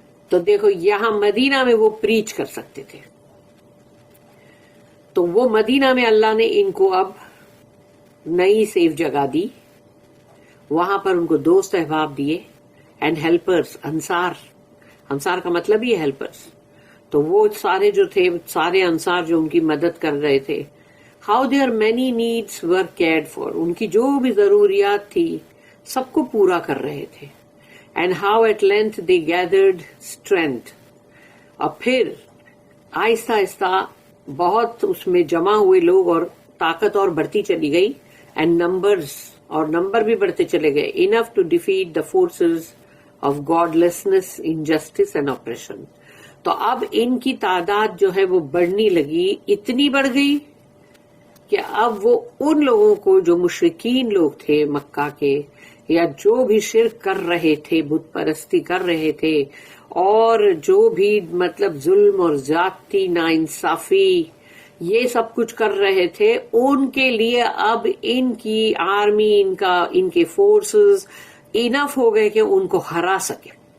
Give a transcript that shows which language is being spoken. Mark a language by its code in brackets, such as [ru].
[ur] تو دیکھو یہاں مدینہ میں وہ پریچ کر سکتے تھے، تو وہ مدینہ میں اللہ نے ان کو اب نئی سیف جگہ دی، وہاں پر ان کو دوست احباب دیے، اینڈ ہیلپرز. انصار کا مطلب ہی ہیلپرز. تو وہ سارے جو تھے، سارے انصار جو ان کی مدد کر رہے تھے، [en] how their many needs were cared for, [ur] ان کی جو بھی ضروریات تھی سب کو پورا کر رہے تھے. [en] and how at length they gathered strength. [ur] اور پھر آہستہ آہستہ بہت اس میں جمع ہوئے لوگ اور طاقت اور بڑھتی چلی گئی اینڈ نمبر بھی بڑھتے چلے گئے [en] enough to defeat the forces of godlessness, injustice and oppression. [ur] تو اب ان کی تعداد جو ہے وہ بڑھنے لگی, اتنی بڑھ گئی کہ اب وہ ان لوگوں کو جو مشرکین لوگ تھے مکہ کے یا جو بھی شرک کر رہے تھے, بت پرستی کر رہے تھے اور جو بھی مطلب ظلم اور زیادتی ناانصافی یہ سب کچھ کر رہے تھے, ان کے لیے اب ان کی آرمی, ان کے فورسز انف ہو گئے کہ ان کو ہرا سکے.